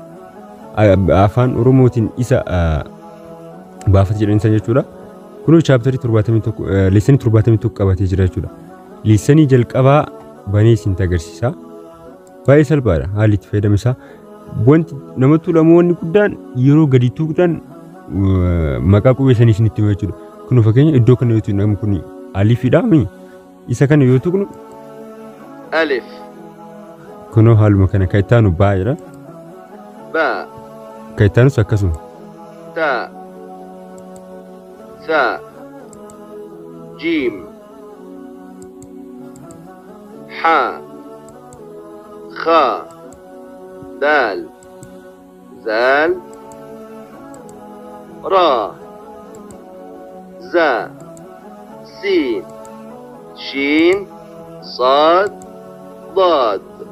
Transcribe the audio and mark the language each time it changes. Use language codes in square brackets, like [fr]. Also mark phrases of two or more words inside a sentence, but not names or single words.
[om] afaan oromootiin isa baafata jedhaniisa jechuudha kun chapter 71 leessanii 71 qabatee jira jechuudha leessanii jalqabaa banee isin agarsiisa baay'ee salphaadha haalli itti fayyadama isaa wanti namatti lamoonni guddaan yeroo gadi tuqxan maqaa qubee sanii isinitti hima jechuudha kun fakkeenya iddoo kana yoo tuqnu kun aliifidha isa kana yoo tuqnu alif kunoo haaluma kana kayitaanu baa jedha baa kayitaanus akkasuma [ar] taa ثاء جيم حاء خاء دال زال راء زاء سين شين صاد ضاد